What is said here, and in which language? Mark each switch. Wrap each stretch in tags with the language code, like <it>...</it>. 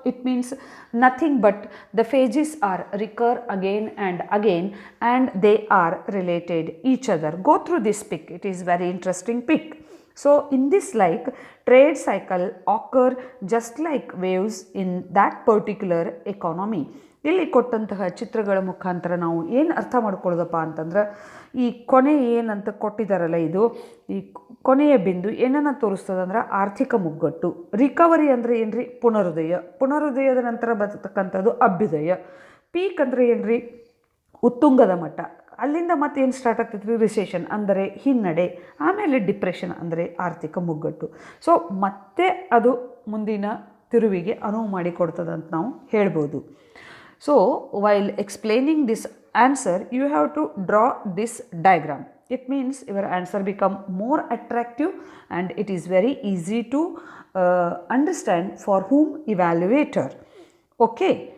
<en>It means nothing but the phases are recur again and they are related each other. Go through this pic, it is very interesting pic. So in this, like, trade cycle occur just like waves in that particular economy.</en> <kn>ಇಲ್ಲಿ ಕೊಟ್ಟಂತಹ ಚಿತ್ರಗಳ ಮುಖಾಂತರ ನಾವು ಏನು ಅರ್ಥ ಮಾಡ್ಕೊಳ್ಳೋದಪ್ಪ ಅಂತಂದ್ರೆ, ಈ ಕೊನೆ ಏನಂತ ಕೊಟ್ಟಿದ್ದಾರಲ್ಲ, ಇದು ಈ ಕೊನೆಯ ಬಿಂದು ಏನನ್ನು ತೋರಿಸ್ತದೆ ಅಂದ್ರೆ ಆರ್ಥಿಕ ಮುಗ್ಗಟ್ಟು. ರಿಕವರಿ ಅಂದರೆ ಏನ್ರಿ? ಪುನರುದಯದ ನಂತರ ಬರ್ತಕ್ಕಂಥದ್ದು ಅಭ್ಯುದಯ. ಪೀಕ್ ಅಂದರೆ ಏನ್ರಿ? ಉತ್ತುಂಗದ ಮಟ್ಟ. ಅಲ್ಲಿಂದ ಮತ್ತೆ ಏನು ಸ್ಟಾರ್ಟ್ ಆಗ್ತೈತ್ರಿ? ರಿಸೆಷನ್ ಅಂದರೆ ಹಿನ್ನಡೆ. ಆಮೇಲೆ ಡಿಪ್ರೆಷನ್ ಅಂದರೆ ಆರ್ಥಿಕ ಮುಗ್ಗಟ್ಟು. ಸೊ ಮತ್ತೆ ಅದು ಮುಂದಿನ ತಿರುವಿಗೆ ಅನುವು ಮಾಡಿಕೊಡ್ತದೆ ಅಂತ ನಾವು ಹೇಳ್ಬೋದು.</kn> <en>So while explaining this answer, you have to draw this diagram. It means your answer become more attractive and it is very easy to understand for whom evaluator. Okay.</en>